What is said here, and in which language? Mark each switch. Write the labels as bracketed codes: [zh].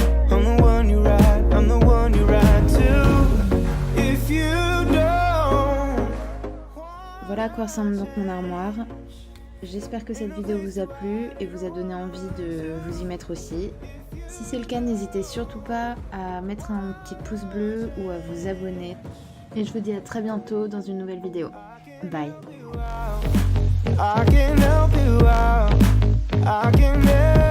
[en] I'm the one you ride, I'm the one you ride to. If you don't. [fr] Voilà à quoi ressemble donc mon armoire. J'espère que cette vidéo vous a plu et vous a donné envie de vous y mettre aussi. Si c'est le cas, n'hésitez surtout pas à mettre un petit pouce bleu ou à vous abonner. Et je vous dis à très bientôt dans une nouvelle vidéo. [en] Bye. I can help you out. I can help